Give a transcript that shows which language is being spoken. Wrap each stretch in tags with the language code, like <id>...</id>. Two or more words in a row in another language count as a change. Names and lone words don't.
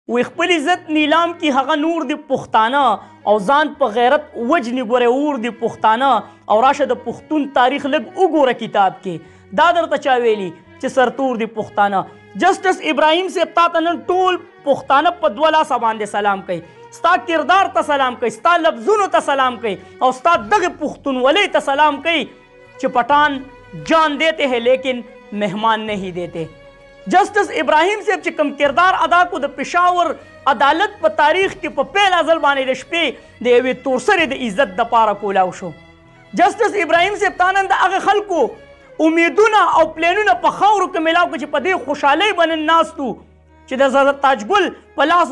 <ps>وی خپل عزت نیلام کی هغه نور دی پښتانه او ځان په غیرت وجنی ګوره اور دی پښتانه او راشه د پښتون تاریخ لږ وګوره کتاب کې دا درته چا ویلي چې سرتور دی پښتانه جسټس ابراهیم صاحب تا ته نن ټول پښتانه په 2 لاسه باندې سلام کوي ستا کردار ته سلام کوي ستا لفظونو ته سلام کوي او ستا دغه پښتونولۍ ته سلام کوي چې</ps> <ur>پټان جان دیتے ہیں لیکن مہمان نہیں دیتے</ur> <ps>جسٹس ابراہیم صاحب چې کوم کردار ادا کو د پېښور عدالت په تاریخ کې په پیل ځل باندې د شپې د یوې تورسرې د عزت دپاره کولاو شو جسټس ابراهیم صاحب تا نن د هغه خلکو امیدونه او پلانونه په خاورو کې میلاو کړه چې په دې خوشحالۍ به نن ناست وو چې د حضرت تاجګل په لاس</ps>